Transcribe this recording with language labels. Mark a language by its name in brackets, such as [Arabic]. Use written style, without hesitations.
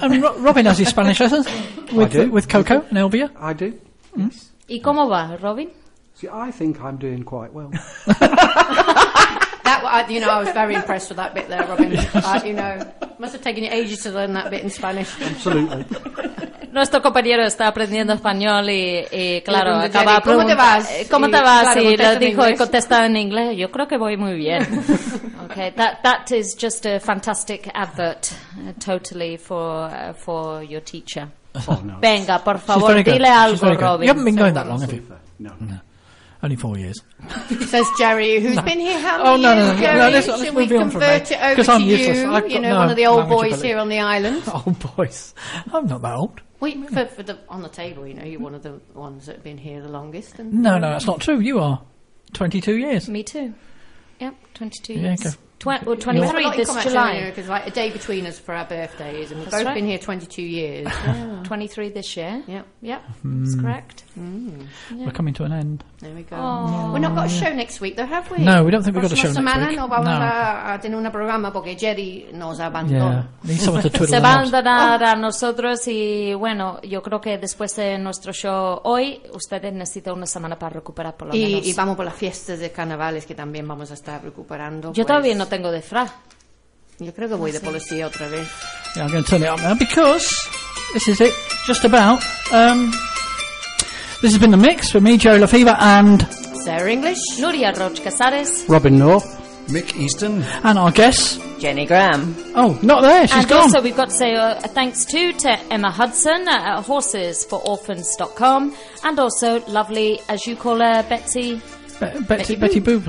[English] And Robin has his Spanish lessons with Coco and Elvia. I do. Yes. [Spanish] ¿Y cómo va, Robin? [English] I think I'm doing quite well. I was very impressed with that bit there, Robin. Must have taken you ages to learn that bit in Spanish. Absolutely. [Spanish] Nuestro compañero está aprendiendo español y claro, acaba de preguntar. ¿Cómo te vas? ¿Cómo te vas? Y le dijo y contesta en inglés. Yo creo que voy muy bien. [English] Okay, that is just a fantastic advert, totally for your teacher. Oh, no. [Spanish] Venga, por favor, dile algo, Robin. [English] You haven't been going that long, have you? No. Only 4 years. Says Jerry, who's been here how many years? Should we convert it over to you, one of the old boys here on the island? Old boys. I'm not that old. Wait, on the table, you know, you're one of the ones that have been here the longest. And no, that's not true. You are. 22 years. Me too. Yep, 22 years. Yeah, okay. 23 this July. Because a day between us for our birthday is, and we've both been here 22 years. Yeah. 23 this year. Yep. That's correct. Mm. Yeah. We're coming to an end. There we go. We've not got a show next week, though, have we? No, we don't think we've got a show next week. [Spanish] No vamos a tener un programa porque Jerry nos ha abandonado. [English] Yeah. [Spanish] Se va a abandonar a nosotros y, bueno, yo creo que después de nuestro show hoy, ustedes necesitan una semana para recuperar por lo menos. Y vamos por las fiestas de carnavales que también vamos a estar recuperando. Yo todavía no tengo disfraz. Yo creo que voy de policía otra vez. [English] Yeah, I'm going to turn it up now because this is it, just about. This has been The Mix with me, Jerry Lefevre, and Sarah English, Nuria Roch Casares, Robin North, Mick Easton, and our guest, Jenny Graham. Oh, not there, she's and gone. And also we've got to say thanks to Emma Hudson at horsesfororphans.com, and also lovely, as you call her, Betty Boop